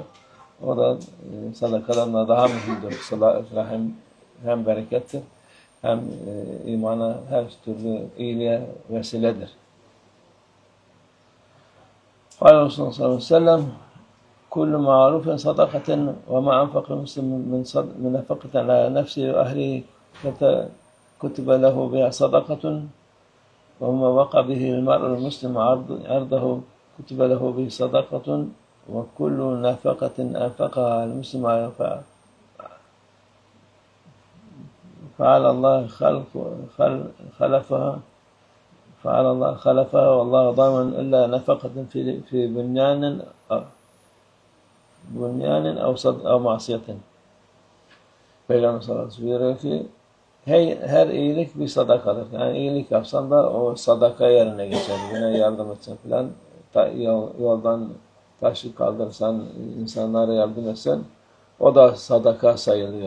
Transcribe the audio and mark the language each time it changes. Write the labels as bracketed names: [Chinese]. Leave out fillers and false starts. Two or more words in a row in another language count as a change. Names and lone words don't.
[Turkish] O da sadakadan da daha mühimdir. Sıla-i rahim hem berekettir hem imana her türlü iyiliğe vesiledir. [Arabic] قال رسول الله صلى الله عليه وسلم كل معروف صدقة وما أنفق مسلم من نفقة على نفسه وأهله كتب له بها صدقة وما وقى به المرء المسلم عرضه كتب له به صدقة وكل نفقة أنفقها المسلم فعلى الله خلفها والله ضامن إلا نفقة في بنيان أو معصية. [Turkish] Peygamber [Arabic] صلى الله عليه وسلم [Turkish] buyuruyor ki her iyilik bir sadakadır. Yani iyilik yapsan da o sadaka yerine geçer. Yine yardım etsen falan yoldan taşı kaldırsan, insanlara yardım etsen o da sadaka sayılıyor.